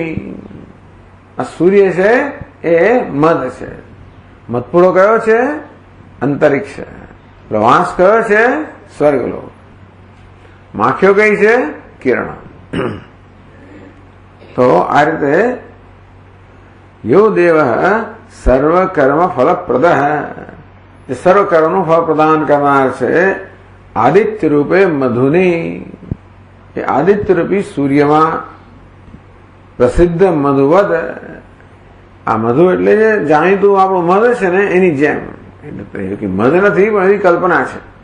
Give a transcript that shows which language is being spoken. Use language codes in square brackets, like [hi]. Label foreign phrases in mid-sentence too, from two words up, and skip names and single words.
[gu] આ સૂર્ય છે એ મધ છે. મધપુડો કયો છે? અંતરિક્ષ. વાંસ કયો છે? સ્વર્ગલોક. માખીઓ કઈ છે? કિરણ. તો આ રીતે [hi] यो देव सर्व कर्म फल प्रद है, सर्व कर्म फल प्रदान करना [gu] છે આદિત્ય રૂપે મધુની, એ આદિત્ય રૂપી સૂર્યમાં પ્રસિદ્ધ મધુવદ, આ મધુ એટલે જે જાણીતું આપણું મધ છે ને એની જેમ, એટલે મધ નથી પણ એની કલ્પના છે.